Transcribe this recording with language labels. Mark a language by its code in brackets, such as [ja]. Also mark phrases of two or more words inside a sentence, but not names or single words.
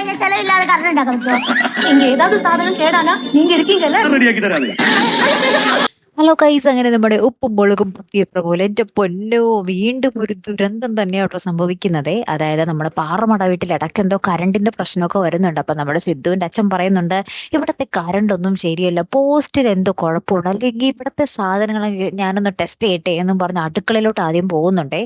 [ml] ചെലവില്ലാതെ കറണ്ട് ഉണ്ടാക്കാൻ പറ്റുമോ? [ta] இங்க ஏதாவது சாதனம் கேடானா நீங்க இருக்கீங்கல்ல. [ml] റെഡിയാക്കി തരാതെ. ഹലോ ഗൈസ്, അങ്ങനെ നമ്മുടെ ഉപ്പും മുളകും പുത്തിയപ്പ പോലെ എൻ്റെ പൊന്നോ വീണ്ടും ഒരു ദുരന്തം തന്നെയാട്ടോ സംഭവിക്കുന്നത്. അതായത് നമ്മുടെ പാറമട വീട്ടിൽ ഇടയ്ക്ക് എന്തോ കറണ്ടിന്റെ പ്രശ്നമൊക്കെ വരുന്നുണ്ട്. അപ്പൊ നമ്മുടെ സിദ്ധുവിന്റെ അച്ഛൻ പറയുന്നുണ്ട്, ഇവിടത്തെ കറണ്ട് ഒന്നും ശരിയല്ല, പോസ്റ്റിൽ എന്തോ കുഴപ്പമുണ്ട്, അല്ലെങ്കിൽ ഇവിടത്തെ സാധനങ്ങൾ ഞാനൊന്ന് ടെസ്റ്റ് ചെയ്യട്ടെ എന്നും പറഞ്ഞ് അടുക്കളയിലോട്ട് ആദ്യം പോകുന്നുണ്ടേ.